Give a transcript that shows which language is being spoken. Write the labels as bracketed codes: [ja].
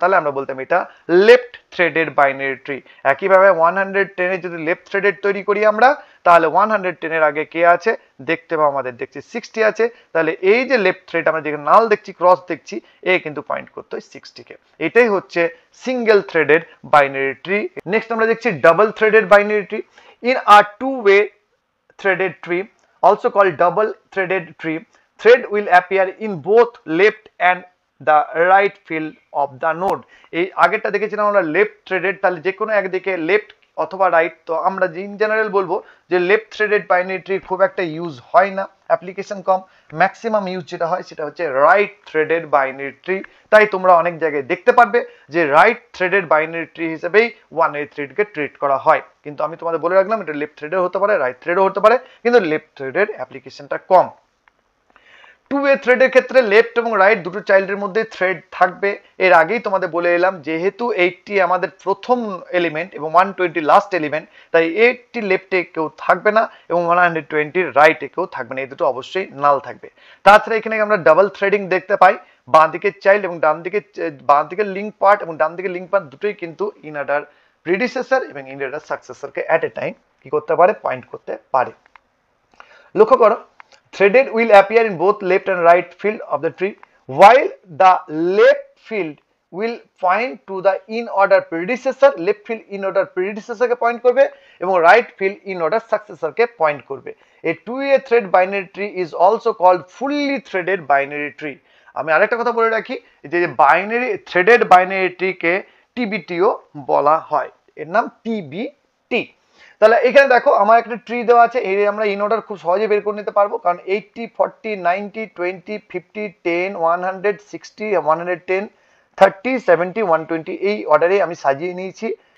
[bn] তাহলে আমরা বলতাম এটা লেফট থ্রেডেড বাইনারি ট্রি। একইভাবে 110 এ যদি লেফট থ্রেডেড তৈরি করি আমরা, তাহলে 110 এর আগে কে আছে দেখতে পাবো, আমাদের দেখছি 60 আছে, তাহলে এই যে লেফট থ্রেড আমরা যেখানে নাল দেখছি ক্রস দেখছি এ কিন্তু পয়েন্ট করতো 60 কে। এটাই হচ্ছে single threaded binary tree. Next আমরা দেখছি double threaded binary tree. [en] In a two way threaded tree, also called double threaded tree, thread will appear in both left and the right field of the node. [bn] এই আগেরটা দেখেছিলাম আমরা left threaded, তাহলে যে কোনো একদিকে লেফট অথবা right. তো আমরা ইন জেনারেল বলবো যে লেফট থ্রেডেড বাইনারি ট্রি খুব একটা ইউজ হয় না, অ্যাপ্লিকেশন কম, ম্যাক্সিমাম ইউজ যেটা হয় সেটা হচ্ছে রাইট থ্রেডেড বাইনারি ট্রি। তাই তোমরা অনেক জায়গায় দেখতে পারবে যে রাইট থ্রেডেড বাইনারি ট্রি হিসেবেই ওয়ান এ থ্রেডকে ট্রিট করা হয়। কিন্তু আমি তোমাদের বলে রাখলাম এটা লেফট থ্রেডের হতে পারে, রাইট থ্রেডও হতে পারে, কিন্তু লেফট থ্রেডের অ্যাপ্লিকেশনটা কম। টু ওয়ে থ্রেডের ক্ষেত্রে লেফট এবং রাইট দুটো চাইল্ডের মধ্যে থ্রেড থাকবে। এর আগেই তোমাদের বলে এলাম যেহেতু 80 আমাদের প্রথম এলিমেন্ট এবং 120 লাস্ট এলিমেন্ট, তাই 80 লেফটে কেউ থাকবে না এবং 120 রাইটে কেউ থাকবে না, এই দুটো অবশ্যই নাল থাকবে। তাছাড়া এখানে আমরা ডাবল থ্রেডিং দেখতে পাই, বাঁ দিকের চাইল্ড এবং ডান দিকে বাঁ দিকের লিঙ্ক পার্ট এবং ডান দিকের লিঙ্ক পার্ট দুটোই কিন্তু ইন অর্ডার প্রিডিসেসর এবং in order সাকসেসরকে at a time কি করতে পারে, পয়েন্ট করতে পারে। লক্ষ্য করো, [en] threaded will appear in both left and right field of the tree, while the left field will point to the in order predecessor, left field in order predecessor [bn] K point করবে এবং [en] right field in order successor [bn] K point করবে। [en] A two-way thread binary tree is also called fully threaded binary tree. [bn] আমি আরেকটা কথা বলে রাখি যে binary threaded binary tree কে টিবিটিও বলা হয়, এর নাম টিবিটি। তাহলে এখানে দেখো আমার একটা ট্রি দেওয়া আছে, এই আমরা ইন অর্ডার খুব সহজে বের করে নিতে পারবো, কারণ 80 40 90 20 50 10 100 60 110 30 70 120 এই অর্ডারে আমি সাজিয়ে নিয়েছি।